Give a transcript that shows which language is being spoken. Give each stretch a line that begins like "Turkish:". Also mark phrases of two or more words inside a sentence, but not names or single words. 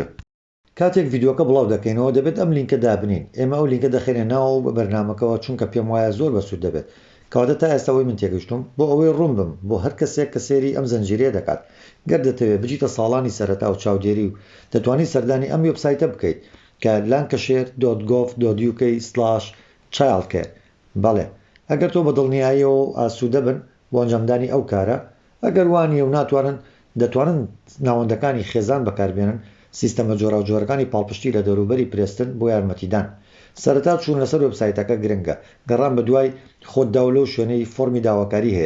Central Kurdish: کاتێک ڤیددیۆکە بڵاو دەکەینەوە دەبێت ئەم لینکە دابنین، ئێمە ئەو لینکە دەخێنێ ناو بە بەرنامەکەەوە چونکە پێم وایە زۆر بەسوود دەبێت. کەواتە تا ئێستاەوەی من تێگەشتم بۆ ئەوەی ڕوون بم بۆ هەر کەسێک کە سێری ئەم زەنجیرەیە دەکات، گەر دەتەوێت بجیتە ساڵانی سەرەتا و چاودێری و دەتوانیت سەردانی ئەم وێبسایتە بکەیت کە lancashire.gov.uk/childcare. بەڵێ ئەگەر تۆ بە دڵنیاییەوە ئاسوودە بن بۆ ئەنجامدانی ئەو کارە، ئەگەر وانیە و ناتوانن دەتوانن ناوەندەکانی خێزان بەکاربێنن سیستەمە جۆراوجۆرەکانی پاڵپشتی لە دەوروبەری پرێستن بۆ یارمەتیدان. سەرەتا چوون لەسەر وێبسایتەکە گرنگە، گەڕان بە دوای خۆتدا و لەو شوێنەی فۆرمی داواکاری هەیە.